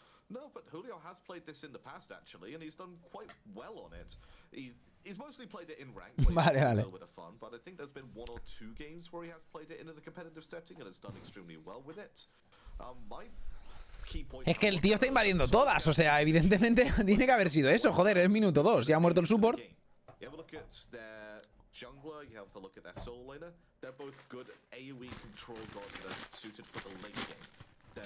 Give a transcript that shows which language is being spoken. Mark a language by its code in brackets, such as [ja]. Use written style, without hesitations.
[en] No, but Julio has played this in the past actually, and he's done quite well on it. He's mostly played it in ranked, [es] vale, [en] a little bit of fun, but I think there's been 1 or 2 games where he has played it in a competitive setting and has done extremely well with it. My key point. [es] Es que el tío está invadiendo todas, o sea, evidentemente tiene que haber sido eso. Joder, es minuto 2, ya ha muerto el support. [en] You have a look at their jungler, you have a look at their solo laner. They're both good AoE control gods that are suited for the late game.